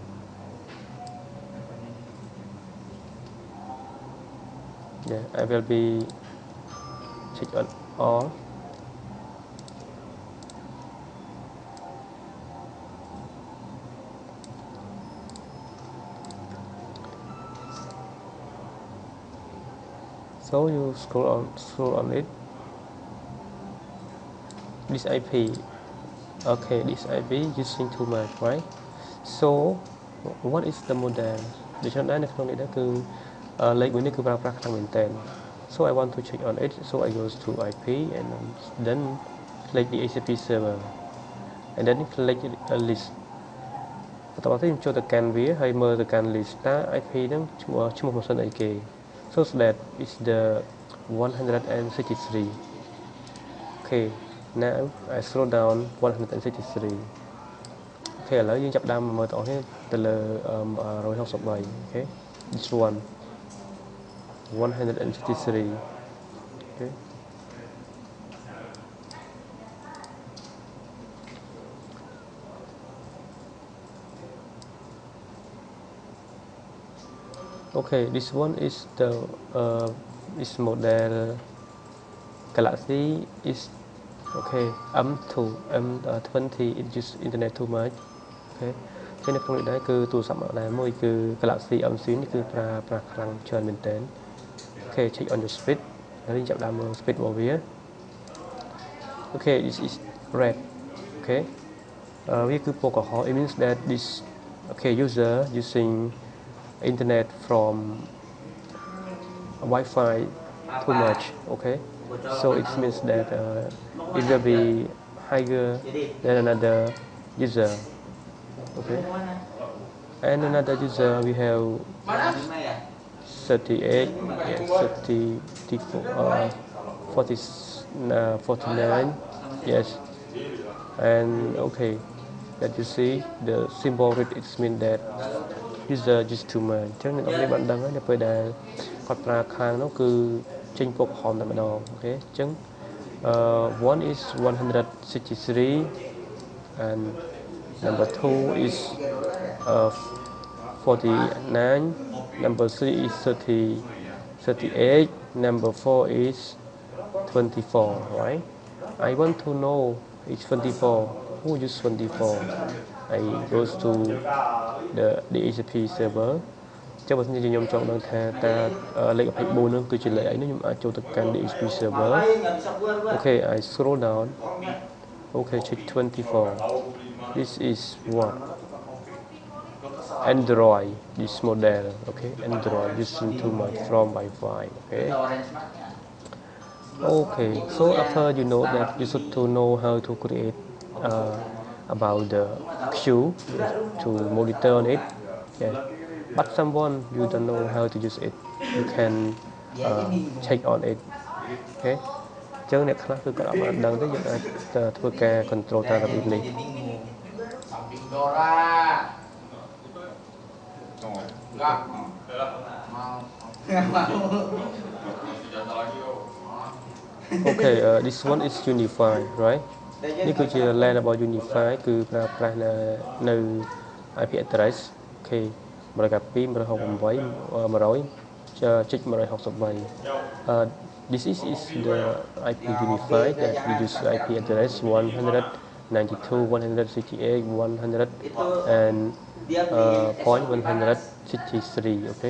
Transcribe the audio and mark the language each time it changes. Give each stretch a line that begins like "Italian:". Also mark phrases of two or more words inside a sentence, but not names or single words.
English: yeah I will be check on all so you scroll on it this IP okay this IP using too much right so what is the model
Khmer: ដូច្នេះដែរនៅក្នុងនេះដែរគឺលេខមួយនេះគឺប្រើប្រាស់ខ្លាំងមែនតើ
English: so I want to check on it so I go to IP and then click the HTTP server and then click a list
Khmer: បន្ទាប់មកខ្ញុំចូលទៅកាន់វាហើយមើលទៅកាន់ list តើ IP ហ្នឹងឈ្មោះម៉ាស៊ីនអីគេ
English: so that is the 163 okay now I scroll down 163 okay
Khmer: ឥឡូវយើងចាប់ដើមមើលទាំងអស់គ្នាទៅលើ163
English: okay this one 163 okay okay this one is the is model Galaxy is okay M20 it use internet too much okay
Khmer: ចឹងនៅក្នុងនេះដែរគឺទូរស័ព្ទមកដែរមួយគឺ Galaxy M10 នេះគឺប្រើខ្លាំងច្រើនមែនទែន
English: okay check on your speed
Khmer: ហើយចាប់ដើមមើល speed របស់វា
English: okay this is red okay
Khmer: វាគឺពណ៌ក្រហម
English: it means that this okay user using internet from Wi-Fi too much okay so it means that it will be higher than another user okay and another user we have 38 49 yes and okay that you see the symbol read it means that user just too much
Khmer: ចឹងអ្នកនរបានដឹងហើយនៅពេលដែលគាត់ប្រើខាងនោះគឺចេញពណ៌ក្រហមតែម្ដងអូខេអញ្ចឹង
English: one is 163 and number 2 is 49 number 3 is 38 number 4 is 24 right I want to know it's 24 who use 24 I goes to the DHCP server
Khmer: ចាំបើសិនជាខ្ញុំចង់ដឹងថាតើលេខ24នោះគឺជាលេខអីនោះខ្ញុំអាចចូលទៅកាន់
English: DHCP server okay I scroll down okay check 24 this is what Android this model okay Android using too much from Wi-Fi okay okay so after you know that you should to know how to create about the queue to monitor on it yes but someone you don't know how to use it you can check on it okay
Khmer: ចឹងអ្នកខ្លះគឺគាត់អត់បានដឹងទេយើងអាចធ្វើការ control តាមរបៀបនេះ
English: okay this one is unify right
Khmer: នេះគឺជា LAN របស់ unify គឺប្រើប្រាស់នៅ
English: IP address okay 192.168 this is the IP unify that we use IP address 192.168 100 and point 163 okay